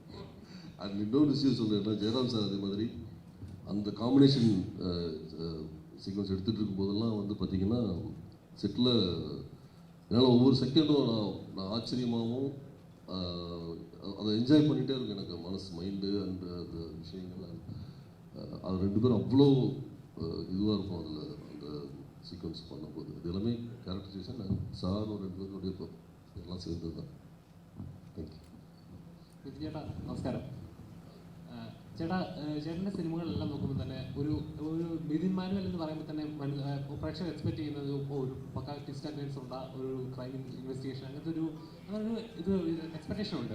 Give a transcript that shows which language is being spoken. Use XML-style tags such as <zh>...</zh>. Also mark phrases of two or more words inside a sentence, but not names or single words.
<ta>அண்ட் இன்னொரு விஷயம் சொல்கிறேன்னா, ஜெயராம் சார் அதே மாதிரி அந்த</ta> <en>combination sequence</en> <ta>எடுத்துகிட்டு இருக்கும்போதெல்லாம் வந்து பார்த்திங்கன்னா செட்டில் என்னால் ஒவ்வொரு செகண்டும் நான் ஆச்சரியமாகவும் அதை என்ஜாய் பண்ணிகிட்டே இருக்கும். எனக்கு மனசு மைண்டு அந்த அந்த விஷயங்கள் அது 2 பேரும் அவ்வளோ இதுவாக இருக்கும் அதில் அந்த சீக்வன்ஸ் பண்ணும்போது. இது எல்லாமே கேரக்டரைசேஷன் சார் 2 பேருடைய எல்லாம் சேர்ந்தது தான்.</ta> <en>thank you.</en> <ml>ചേട്ടാ നമസ്കാരം. ചേട്ടാ, ചേട്ടൻ്റെ സിനിമകളെല്ലാം നോക്കുമ്പോൾ തന്നെ ഒരു നിതിൻ മാനുവൽ എന്ന് പറയുമ്പോൾ തന്നെ പ്രേക്ഷകർ എക്സ്പെക്ട് ചെയ്യുന്നത് ഒരു പക്ക</ml> <en>twist and turns</en> <ml>ഉണ്ട്, ഒരു</ml> <en>crime investigation,</en> <ml>അങ്ങനത്തെ ഒരു എക്സ്പെക്ടേഷൻ ഉണ്ട്.</ml>